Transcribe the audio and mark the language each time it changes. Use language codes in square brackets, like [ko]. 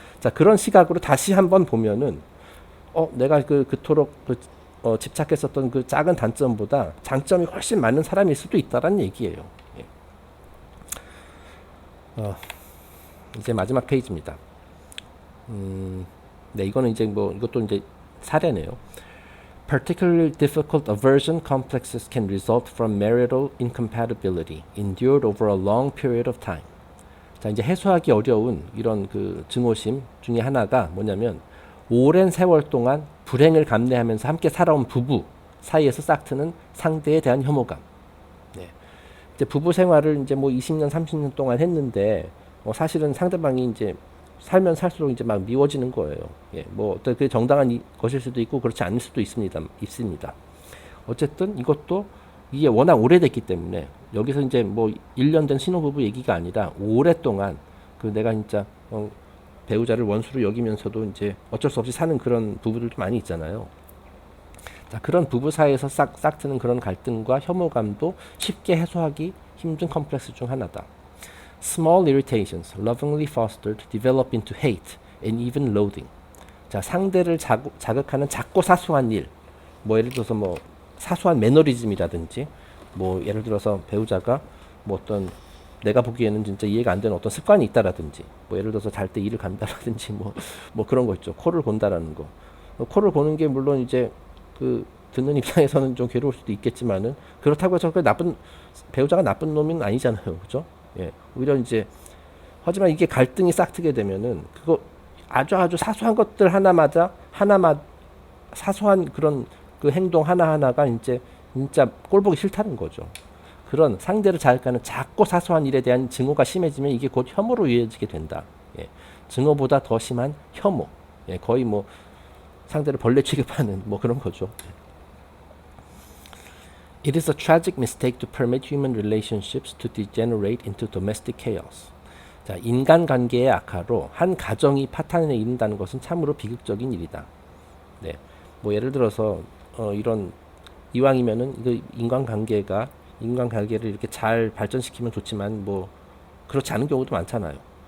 [ko] 자, 그런 시각으로 다시 한번 보면은 내가 그토록 집착했었던 그 작은 단점보다 장점이 훨씬 많은 사람일 수도 있다라는 얘기예요. 예. 이제 마지막 페이지입니다. 네, 이거는 이제 이것도 이제 사례네요. [en] Particularly difficult aversion complexes can result from marital incompatibility endured over a long period of time. [ko] 자, 이제 해소하기 어려운 이런 그 증오심 중에 하나가 뭐냐면 오랜 세월 동안 불행을 감내하면서 함께 살아온 부부 사이에서 싹트는 상대에 대한 혐오감. 네. 이제 부부 생활을 이제 뭐 20년, 30년 동안 했는데 사실은 상대방이 이제 살면 살수록 이제 막 미워지는 거예요. 예, 뭐 어떤 그 정당한 것일 수도 있고 그렇지 않을 수도 있습니다. 어쨌든 이것도 이게 워낙 오래됐기 때문에 여기서 이제 뭐 1년 된 신혼부부 얘기가 아니라 오랫동안 그 내가 진짜 배우자를 원수로 여기면서도 이제 어쩔 수 없이 사는 그런 부부들도 많이 있잖아요. 자, 그런 부부 사이에서 싹 트는 그런 갈등과 혐오감도 쉽게 해소하기 힘든 컴플렉스 중 하나다. [en] Small irritations lovingly fostered develop into hate and even loathing. [ko] 자, 상대를 자극하는 작고 사소한 일, 뭐 예를 들어서 뭐 사소한 매너리즘이라든지, 뭐 예를 들어서 배우자가 뭐 어떤 내가 보기에는 진짜 이해가 안 되는 어떤 습관이 있다라든지, 뭐 예를 들어서 잘 때 이를 간다라든지, 뭐 그런 거 있죠. 코를 곤다라는 거. 코를 고는 게 물론 이제 그 듣는 입장에서는 좀 괴로울 수도 있겠지만은 그렇다고 해서 그 배우자가 나쁜 놈은 아니잖아요, 그죠? 예, 오히려 이제 하지만 이게 갈등이 싹트게 되면은 그거 아주 사소한 것들 하나마다 사소한 그런 그 행동 하나하나가 이제 진짜 꼴보기 싫다는 거죠. 그런 상대를 자극하는 작고 사소한 일에 대한 증오가 심해지면 이게 곧 혐오로 이어지게 된다. 예, 증오보다 더 심한 혐오. 예, 거의 뭐 상대를 벌레 취급하는 뭐 그런 거죠. [en] It is a tragic mistake to permit human relationships to degenerate into domestic chaos. [ko] 자, 인간관계의 악화로 한 가정이 파탄에 이른다는 것은 참으로 비극적인 일이다. 네, 뭐 예를 들어서 이런 이왕이면은 그 인간관계를 이렇게 잘 발전시키면 좋지만 뭐 그렇지 않은 경우도 많잖아요.